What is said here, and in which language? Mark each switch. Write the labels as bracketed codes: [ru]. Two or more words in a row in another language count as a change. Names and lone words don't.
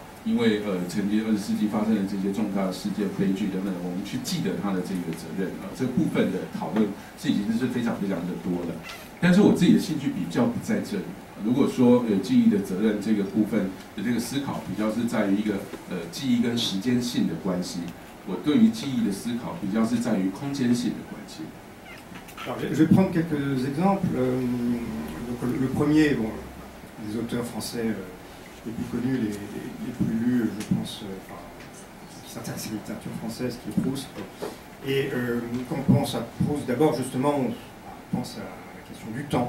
[zh] 因为曾经20世纪发生的这些重大的事件、悲剧等等，我们去记得它的这个责任这部分的讨论是已经是非常非常的多了。但是我自己的兴趣比较不在这里。如果说记忆的责任这个部分的这个思考，比较是在于一个记忆跟时间性的关系。我对于记忆的思考比较是在于空间性的关系。 [fr] Alors, je vais prendre quelques exemples. Donc, le premier, bon, les auteurs français les plus connus, les plus lus, je pense, qui s'intéressent à la littérature française, qui est Proust. Et quand on pense à Proust, d'abord, justement, on pense à la question du temps.